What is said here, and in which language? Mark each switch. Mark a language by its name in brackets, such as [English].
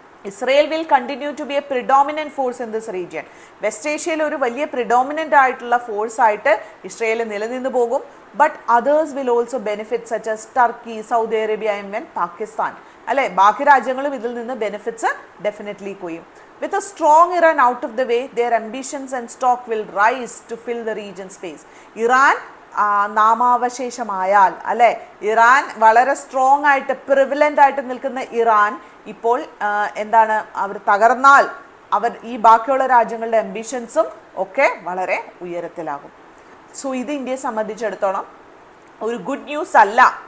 [English] Israel will continue to be a predominant force in this region. [Malayalam] West ഏഷ്യയിൽ ഒരു വലിയ predominant ആയിട്ടുള്ള ഫോഴ്സായിട്ട് Israel നിലനിന്ന് പോകും. [English] But others will also benefit such as Turkey, Saudi Arabia and Pakistan അല്ലേ. [Malayalam] ബാക്കി രാജ്യങ്ങളും ഇതിൽ നിന്ന് ബെനിഫിറ്റ്സ് ഡെഫിനറ്റ്ലി കൊയ്യും. [English] With a strong Iran out of the way, their ambitions and stock will rise to fill the region space. Iran [Malayalam] നാമാവശേഷമായാൽ അല്ലേ, Iran വളരെ strong ആയിട്ട് പ്രിവിലൻ്റ് ആയിട്ട് നിൽക്കുന്ന ഇറാൻ ഇപ്പോൾ എന്താണ്, അവർ തകർന്നാൽ അവർ ഈ ബാക്കിയുള്ള രാജ്യങ്ങളുടെ അംബിഷൻസും ഒക്കെ വളരെ ഉയരത്തിലാകും. സോ ഇത് ഇന്ത്യയെ സംബന്ധിച്ചിടത്തോളം ഒരു ഗുഡ് ന്യൂസ് അല്ല.